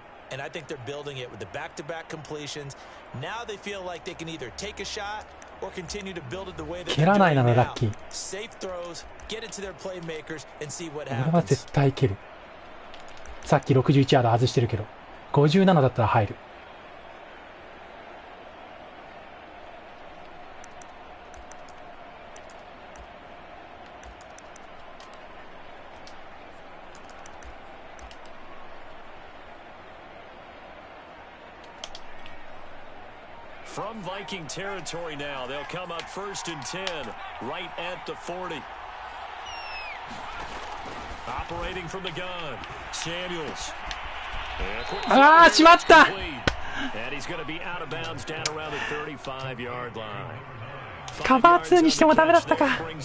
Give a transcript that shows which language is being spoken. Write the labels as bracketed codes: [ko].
[en] And I think they're building it with the back-to-back completions. Now they feel like they can either take a shot or continue to build it the way they're doing now. Safe throws, get it to their playmakers, and see what happens. [ja] 俺は絶対蹴る。さっき61ヤード外してるけど、57だったら入る。 [en] From Viking territory now, they'll come up 1st and 10, right at the 40. Operating from the gun, Samuels. [ja] ああ、しまった。 [en] And he's going to be out of bounds down around the 35-yard line. [ja] カバー2にしてもダメだったか。